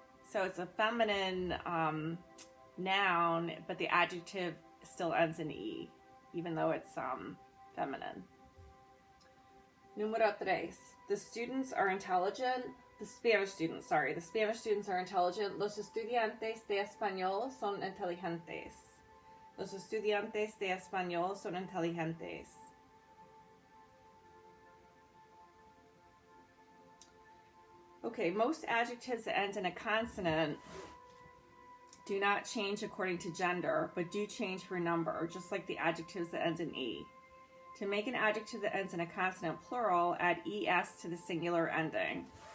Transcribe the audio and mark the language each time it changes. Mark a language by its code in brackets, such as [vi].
[en] So it's a feminine noun, but the adjective still ends in E, even though it's feminine. [es] Número tres. [en] The students are intelligent. The Spanish students are intelligent. [es] Los estudiantes de español son inteligentes. Los estudiantes de español son inteligentes. [en] Okay, most adjectives that end in a consonant do not change according to gender, but do change for number, just like the adjectives that end in E. To make an adjective that ends in a consonant plural, add es to the singular ending.